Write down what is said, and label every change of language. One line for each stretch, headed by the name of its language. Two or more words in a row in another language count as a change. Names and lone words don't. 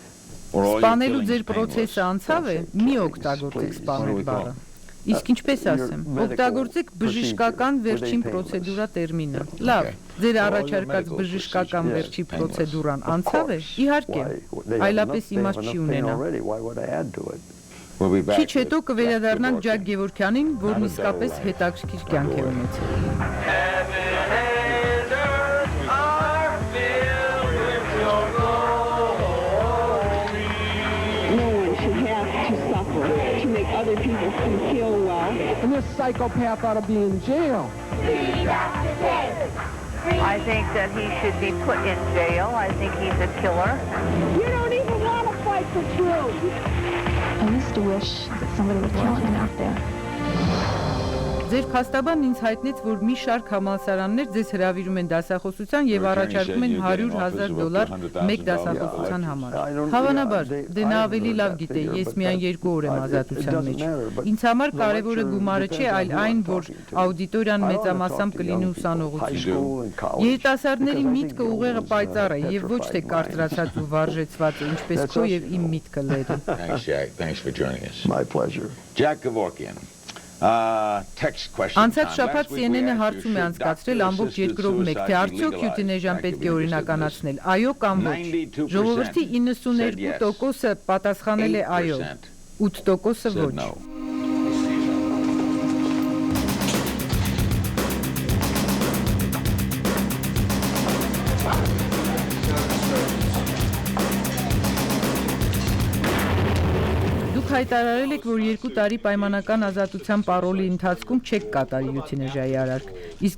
Armenian: Սպանելու ձեր պրոցեսը անցավ է, մի օգտագործեք սպանել բառը։ Իսկ ինչպես ասեմ, օգտագործեք բժշկական վերջին պրոցեդուրա տերմինը։ Լավ, ձեր առաջարկած բժշկական վերջի պրոցեդուրան անցավ է։ Իհարկե, այլապես իմաստ չի ունենա։ Քիչ հետո կվերադառնանք Ջակ Գևորգյանին, որն իսկապես հետաքրքիր կյանք է ունեցել։
English: Other people can heal well. And this psychopath ought to be in jail. I think that he should be put in jail. I think he's a killer. You don't even want to fight for truth. I used to wish that somebody would kill him out there.
Armenian: Ձեր փաստաբանն ինձ հայտնեց, որ մի շարք համալսարաններ ձեզ հրավիրում են դասախոսության եւ առաջարկում են $100,000 մեկ դասախոսության համար։ Հավանաբար, դե նա ավելի լավ գիտե, ես միայն 2 օր եմ ազատության մեջ։ Ինձ համար կարևորը գումարը չէ, այլ այն, որ աուդիտորիան մեծամասամբ կլինի ուսանողություն։ Երիտասարդների միտքը ուղեղը պայծառ է եւ ոչ թե կարծրացած ու վարժեցված, ինչպես քո եւ իմ միտքը լերի։
English: Thanks for joining us. My pleasure. Jack Kevorkian.
Armenian: Անցած շաբաթ CNN-ը հարցում է անցկացրել ամբողջ երկրով մեկ, թե արդյոք յուտինեժան պետք է օրինականացնել, այո կամ ոչ։ Ժողովրդի 92%-ը պատասխանել է այո, 8%-ը ոչ։ Հայտարարել եք, որ 2 տարի պայմանական ազատության պարոլի ընթացքում չեք կատարի յուտինեժայի արարք, իսկ